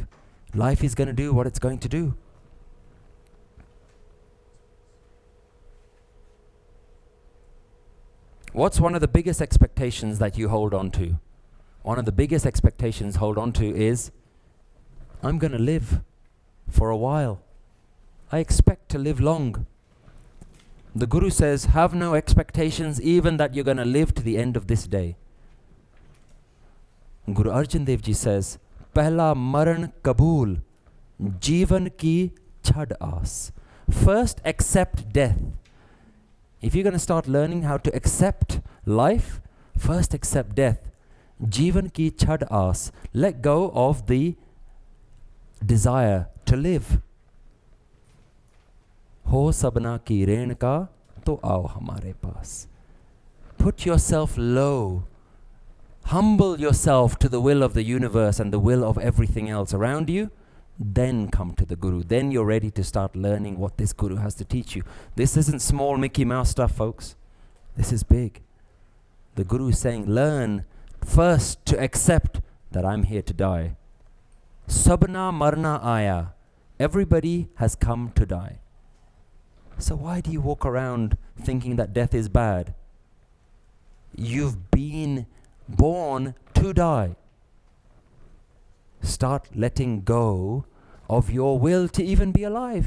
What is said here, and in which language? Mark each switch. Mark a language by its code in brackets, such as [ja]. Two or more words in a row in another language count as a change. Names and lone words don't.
[en] Life is going to do what it's going to do. What's one of the biggest expectations that you hold on to? One of the biggest expectations hold on to is, I'm going to live for a while. I expect to live long. The Guru says, have no expectations even that you're going to live to the end of this day. Guru Arjan Dev Ji says, [pa] ਪਹਿਲਾ ਮਰਨ ਕਬੂਲ ਜੀਵਨ ਕੀ ਛੱਡ ਆਸ. [en] First accept death. If you're going to start learning how to accept life, first accept death. [pa] ਜੀਵਨ ਕੀ ਛੱਡ ਆਸ. [en] Let go of the desire to live. [pa] ਹੋ ਸਭਨਾ ਕੀ ਰੇਣ ਕਾ ਤੋ ਆਓ ਹਮਾਰੇ ਪਾਸ. [en] Put yourself low. Humble yourself to the will of the universe and the will of everything else around you. Then come to the Guru. Then you're ready to start learning what this Guru has to teach you. This isn't small Mickey Mouse stuff, folks. This is big. The Guru is saying, learn first to accept that I'm here to die. [pa] ਸਭਨਾ ਮਰਨਾ ਆਇਆ. [en] Everybody has come to die. So why do you walk around thinking that death is bad? You've been born to die. Start letting go of your will to even be alive.